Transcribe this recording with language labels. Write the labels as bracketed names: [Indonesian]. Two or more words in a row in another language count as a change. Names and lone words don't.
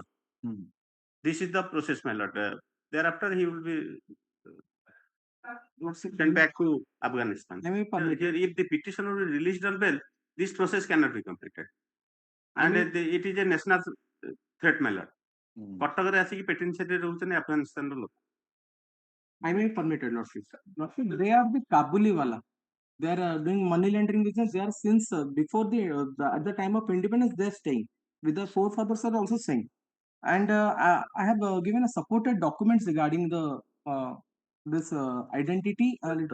[English] This is the process, my lord. Thereafter, he will be sent back to Afghanistan. Here, if the petitioner will be released on bail, this process cannot be completed. And it is a national threat, my lord. [Odia] କଟକରେ ଆସିକି ପେଟିନସେରୀରେ ରହୁଛନ୍ତି ଆଫଗାନିସ୍ତାନର ଲୋକ. [English] I may permit it, Lordship. Lordship, they are the Kabuli wala. They are doing money laundering business. They are since before at the time of independence they are staying. With the forefathers are also staying. And I have given a supported documents regarding the this identity and